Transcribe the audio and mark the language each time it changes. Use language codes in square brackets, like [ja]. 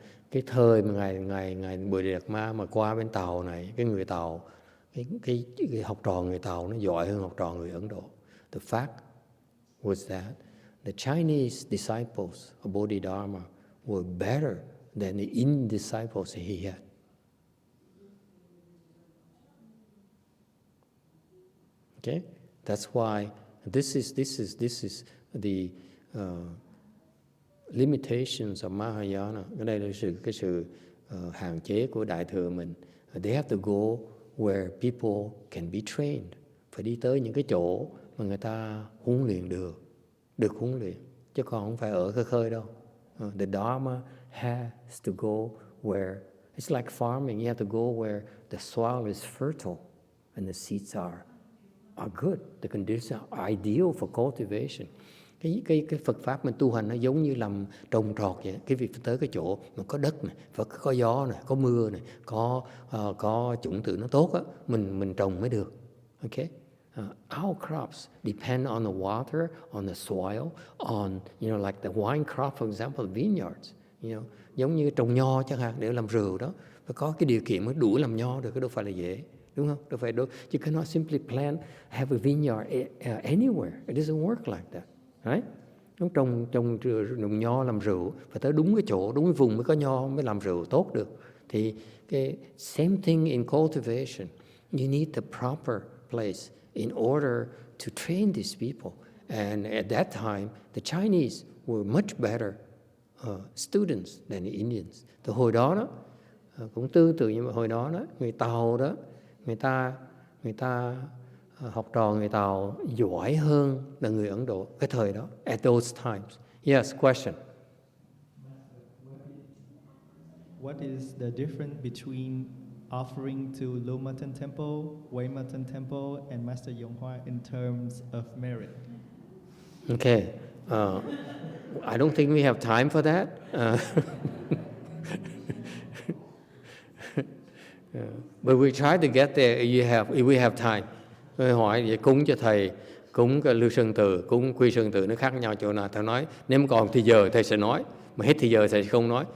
[vi] Cái thời mà ngài Bodhidharma mà qua bên Tàu này, cái người Tàu, cái học trò người Tàu nó giỏi hơn học trò người Ấn Độ. [en] The fact was that the Chinese disciples of Bodhidharma were better than the Indian disciples he had. Okay, that's why this is the limitations of Mahayana. [vi] Cái đây là cái sự hạn chế của Đại thừa mình. [en] They have to go where people can be trained. [vi] Phải đi tới những cái chỗ mà người ta huấn luyện được huấn luyện, chứ còn không phải ở khơi khơi đâu. [en] The Dharma has to go where it's like farming. You have to go where the soil is fertile and the seeds are good. The conditions are ideal for cultivation. [vi] Cái Phật pháp mình tu hành nó giống như làm trồng trọt vậy. Cái việc tới cái chỗ mà có đất này, phải có gió này, có mưa này, có chủng tử nó tốt á, mình trồng mới được. Okay? [en] Our crops depend on the water, on the soil, on like the wine crop, for example, vineyards. [vi] Giống như trồng nho chẳng hạn để làm rượu đó, phải có cái điều kiện mới đủ làm nho được, cái đâu phải là dễ. Đúng không? Đâu phải đâu. [en] You cannot simply plant, have a vineyard anywhere. It doesn't work like that. Right? [vi] Trồng nho làm rượu phải tới đúng cái chỗ, đúng cái vùng mới có nho, mới làm rượu tốt được. Thì cái [en] same thing in cultivation. You need the proper place in order to train these people. And at that time, the Chinese were much better students than the Indians. [vi] Từ hồi đó cũng tương tự như hồi đó người Tàu đó, người ta học trò người Tàu giỏi hơn là người Ấn Độ cái thời đó. [en] At those times. Yes, question. What is the difference between offering to Wei Mountain Temple, Wei Mountain Temple, and Master YongHua in terms of merit? Okay. I don't think we have time for that. But we try to get there if we have time. [vi] Tôi hỏi vậy, cúng cho thầy, cúng cái Lưu Sơn Từ, cúng Quy Sơn Từ nó khác nhau chỗ nào? Thầy nói nếu còn thì giờ thầy sẽ nói, mà hết thì giờ thầy sẽ không nói.